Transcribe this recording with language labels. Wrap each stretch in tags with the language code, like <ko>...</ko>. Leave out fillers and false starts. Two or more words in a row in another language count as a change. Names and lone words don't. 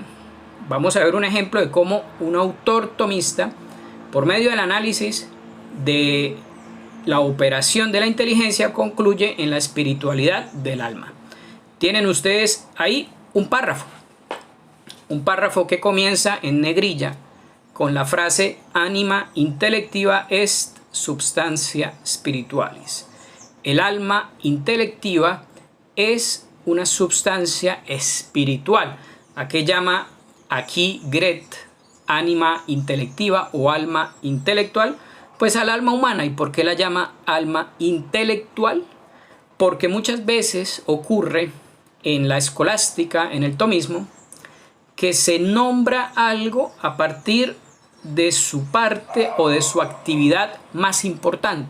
<es>Vamos a ver un ejemplo de cómo un autor tomista, por medio del análisis de la operación de la inteligencia, concluye en la espiritualidad del alma. Tienen ustedes ahí un párrafo que comienza en negrilla con la frase</es> <la>anima intellectiva est substantia spiritualis.</la> <es>El alma intelectiva es una substancia espiritual. ¿A qué llama aquí Gret ánima intelectiva o alma intelectual? Pues al alma humana. ¿Y por qué la llama alma intelectual? Porque muchas veces ocurre en la escolástica, en el tomismo, que se nombra algo a partir de su parte o de su actividad más importante.</es>